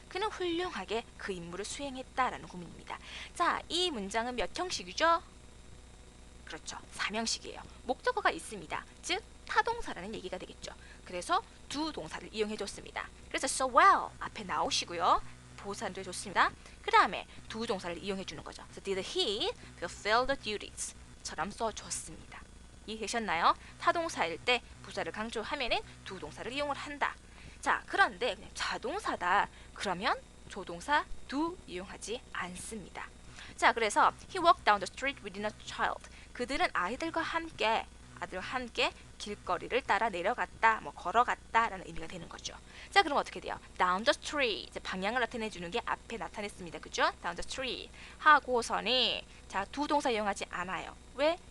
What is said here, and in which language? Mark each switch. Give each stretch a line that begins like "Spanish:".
Korean: 그는 훌륭하게 그 임무를 수행했다라는 구문입니다. 자, 이 문장은 몇 형식이죠? 그렇죠. 3형식이에요. 목적어가 있습니다. 즉, 타동사라는 얘기가 되겠죠. 그래서 do 동사를 이용해줬습니다. 그래서
English: so well
Korean: 앞에 나오시고요. 보사를 해줬습니다. 그 다음에 do 동사를 이용해주는 거죠.
English: So did he fulfill the duties?
Korean: 처럼 써줬습니다. 이해되셨나요? 타동사일 때 부사를 강조하면은 do 동사를 이용을 한다. 자, 그런데 그냥 자동사다. 그러면 조동사 do 이용하지 않습니다. 자, 그래서
English: he walked down the street with a child.
Korean: 그들은 아이들과 함께 길거리를 따라 내려갔다, 뭐 걸어갔다라는 의미가 되는 거죠. 자, 그럼 어떻게 돼요?
English: Down the street.
Korean: 이제 방향을 나타내 주는 게 앞에 나타냈습니다. 그죠?
English: Down the street.
Korean: 하고서는 자, do 동사 이용하지 않아요. 왜?